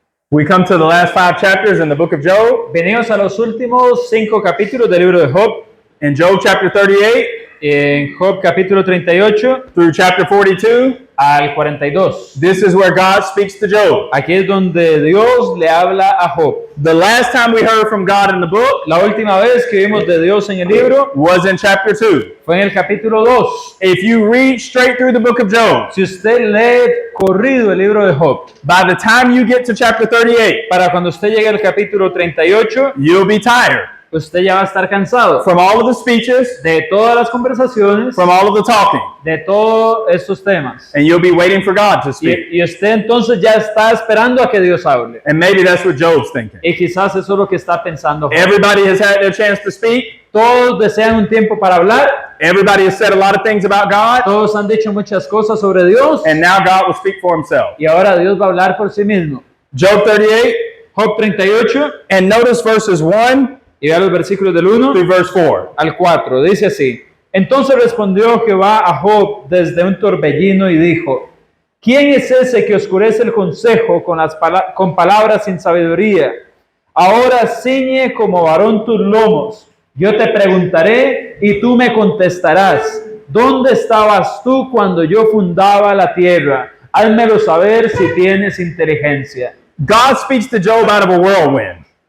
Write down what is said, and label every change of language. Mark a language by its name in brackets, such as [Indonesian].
[English] We come to the last 5 chapters in the book of Job. [Spanish] Venimos a los últimos 5 capítulos del libro de Job. [English] In Job chapter 38 [Spanish] En Job capítulo 38 [English] through chapter 42, [Spanish] al 42. [English] this is where God speaks to Job. [Spanish] Aquí es donde Dios le habla a Job. [English] The last time we heard from God in the book [Spanish] La última vez que vimos de Dios en el libro [English] was in chapter 2. [Spanish] fue en el capítulo 2. [English] If you read straight through the book of Job, [Spanish] Si usted lee corrido el libro de Job, [English] by the time you get to chapter 38, [Spanish] para cuando usted llegue al capítulo 38, [English] you'll be tired [Spanish] usted ya va a estar cansado [English] from all of the speeches, [Spanish] de todas las conversaciones, [English] from all of the talking, [Spanish] de todos estos temas. [English] and you'll be waiting for God to speak. [Spanish] Y usted entonces ya está esperando a que Dios hable. [English] And maybe that's what Job's thinking. [Spanish] Y quizás eso es lo que está pensando Job. [English] Everybody has had their chance to speak. [Spanish] Todos desean un tiempo para hablar. [English] Everybody has said a lot of things about God, [Spanish] Todos han dicho muchas cosas sobre Dios. [English] and now God will speak for himself. [Spanish] Y ahora Dios va a hablar por sí mismo. [English] Job 38, [Spanish] Job 38, [English] and notice verses 1 [Spanish] y vea los versículos del 1 [English] through verse 4. [Spanish] al 4. Dice así: Entonces respondió Jehová a Job desde un torbellino y dijo: ¿Quién es ese que oscurece el consejo con palabras sin sabiduría? Ahora ciñe como varón tus lomos. Yo te preguntaré y tú me contestarás. ¿Dónde estabas tú cuando yo fundaba la tierra? Házmelo saber si tienes inteligencia. [English] God speaks to Job out of a whirlwind.